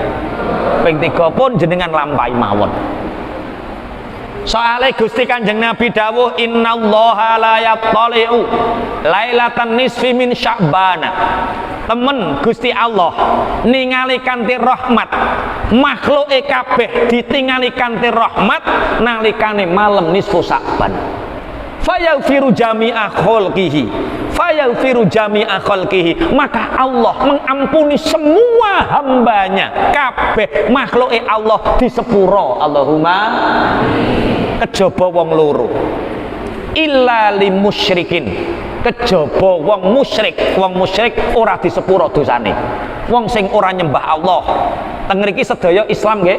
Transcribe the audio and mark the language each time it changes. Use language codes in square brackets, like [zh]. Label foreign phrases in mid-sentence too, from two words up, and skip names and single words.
[jv] Ping 3 pun jenengan lampahi mawon. Soale Gusti Kanjeng Nabi dawuh [ar] innallaha la yattali'u lailatan nisfi min Sya'ban. [jv] Temen Gusti Allah ningali kanthi rahmat makhluke kabeh ditingali kanthi rahmat nalikane malam nisfu Sya'ban. [ar] Fayaghfiru jami'a khalqihi [id] maka Allah mengampuni semua hambanya [jv] kabeh makhluke Allah di sepuro. Allahumma kejaba wong loro. [ar] illa limusyrikin, [jv] kejaba wong musyrik ora disepuro dosane. Wong sing ora nyembah Allah. Teng mriki sedaya Islam nggih?